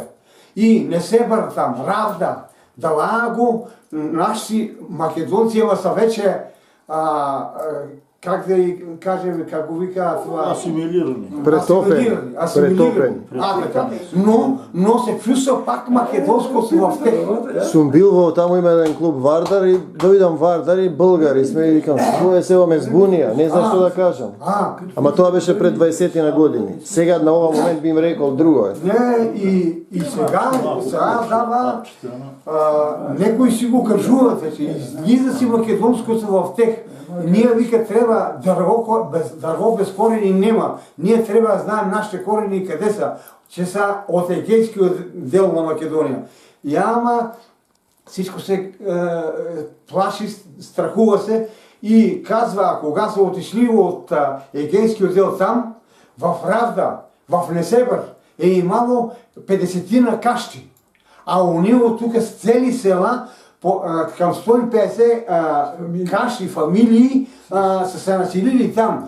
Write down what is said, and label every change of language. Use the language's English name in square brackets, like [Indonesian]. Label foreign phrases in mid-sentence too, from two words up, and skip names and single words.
[Bulgarian] И не се бър там, Равда, Далаго, наши македонци, ама са вече как да кажем, как го вика това... Асимилирани. Претопени. Но се чувства пак македонското в тех. [Macedonian] Сум бил во таму има еден клуб Вардар и дојдам Вардар и българи сме и викам, што е сева ме збунија, не знам што да кажам. Ама тоа беше пред 20 на години. Сега на ова момент би им рекол друго е. Не, и сега дава, некои си го кажуват вече, излиза си македонското в тех. Ние вика треба дърво без корени нема. [Bulgarian] Ние треба да знаем нашите корени къде са, че са от егейския дел на Македония. И ама всичко се плаши, страхува се и казва, кога са отишли от егейския дел там, в Равда, в Несебър е имало 50 кащи, а у него тук с цели села към 150 кащи, фамилии са се населили там.